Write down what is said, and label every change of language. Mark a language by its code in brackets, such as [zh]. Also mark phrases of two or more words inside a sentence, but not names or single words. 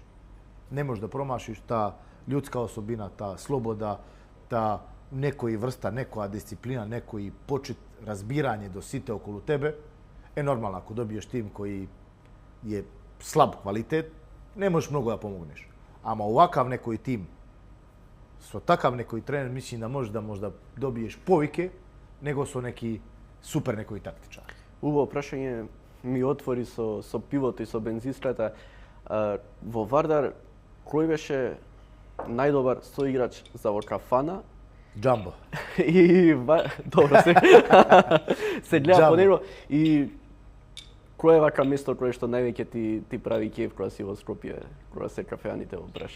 [mk] Ne možeš da promašiš, ta ljudska osobina, ta sloboda, ta nekoji vrsta, nekoja disciplina, nekoji počet razbiranje do site okolo tebe, normalno ako dobiješ tim koji je slab kvalitet, ne možeš mnogo da pomogneš. Ama ovakav nekoj tim, so takav nekoj trener, mislim da možeš da možda dobiješ povike, nego su neki super nekoj taktičari. Uvo prašanje mi otvori so pivото и со бензистрата. Во Вардар, кој беше најдобар соиграч за во кафана? Джамбо. И добро се гледа по него и кој е вака место кое што највеќе ти прави кеф кога си во Скопје, кога се кафеаните во Брашеј?